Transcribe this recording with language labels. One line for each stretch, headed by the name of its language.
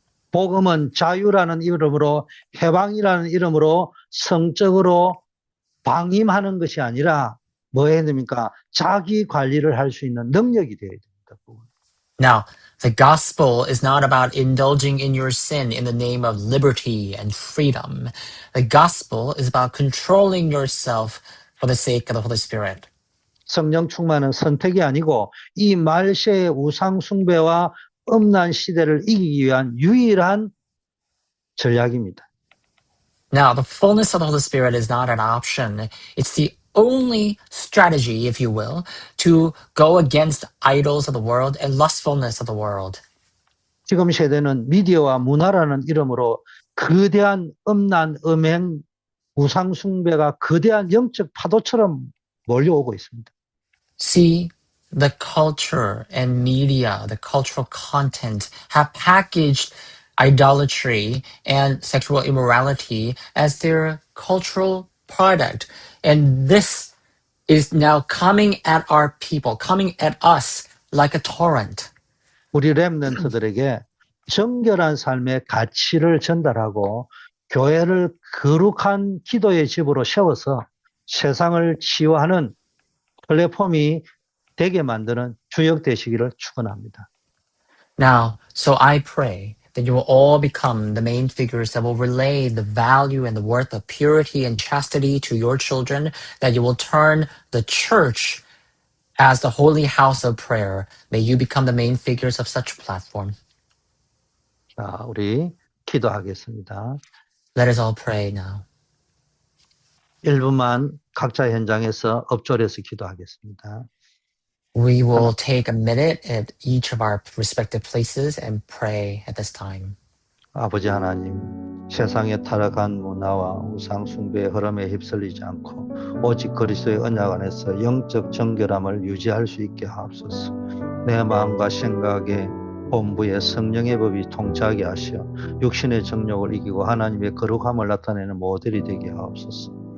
Korean: 복음은 자유라는 이름으로 해방이라는 이름으로 성적으로 방임하는 것이 아니라 뭐 해야 됩니까? 자기 관리를 할 수 있는 능력이 되어야 됩니다.
English: Now, the gospel is not about indulging in your sin in the name of liberty and freedom. The gospel is about controlling yourself for the sake of the Holy Spirit.
Korean: 성령 충만은 선택이 아니고 이 말세의 우상 숭배와 음란 시대를 이기기 위한 유일한 전략입니다.
English: Now, the fullness of the Holy Spirit is not an option. It's the only strategy, if you will, to go against idols of the world and lustfulness of the world.
Korean: 지금 세대는 미디어와 문화라는 이름으로 거대한 음란, 음행, 우상 숭배가 거대한 영적 파도처럼 몰려오고 있습니다.
English: See, the culture and media, the cultural content have packaged idolatry and sexual immorality as their cultural product. And this is now coming at our people, coming at us like a torrent.
Korean: 우리 렘넌트들에게 정결한 삶의 가치를 전달하고 교회를 거룩한 기도의 집으로 세워서 세상을 치유하는 플랫폼이 되게 만드는 주역 되시기를 축원합니다.
English: Now, so I pray that you will all become the main figures that will relay the value and the worth of purity and chastity to your children, that you will turn the church as the holy house of prayer. May you become the main figures of such platform.
Korean: 자, 우리 기도하겠습니다.
English: Let us all pray now.
Korean: 1분만 각자 현장에서 엎조려서 기도하겠습니다.
English: We will take a minute at each of our respective places and pray at this time.
Korean: 아버지 하나님, 세상의 타락한 문화와 우상 숭배의 흐름에 휩쓸리지 않고 오직 그리스도의 언약 안에서 영적 정결함을 유지할 수 있게 하옵소서. 내 마음과 생각에 본부에 성령의 법이 통치하게 하시어 육신의 정욕을 이기고 하나님의 거룩함을 나타내는 모델이 되게 하옵소서.